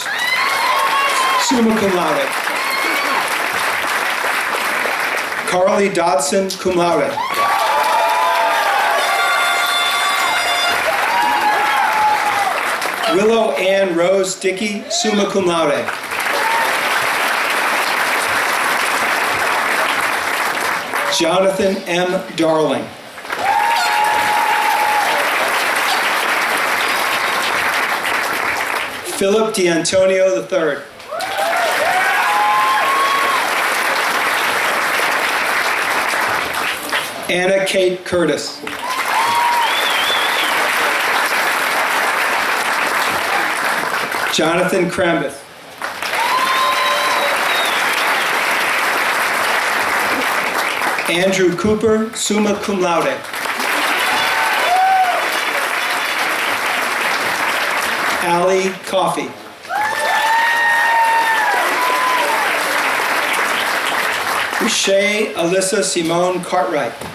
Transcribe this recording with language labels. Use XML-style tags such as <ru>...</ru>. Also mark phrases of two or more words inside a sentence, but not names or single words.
<la>Summa cum laude.</la> <en>Carly Dodson,</en> <la>cum laude.</la> <en>Willow Ann Rose Dickey,</en> <la>summa cum laude.</la> <en>Jonathan M. Darling. Philip D'Antonio III. Anna Kate Curtis. Jonathan Crambeth. Andrew Cooper,</en> <la>summa cum laude.</la> <en>Allie Coffey. Shay Alyssa Simone Cartwright.</en>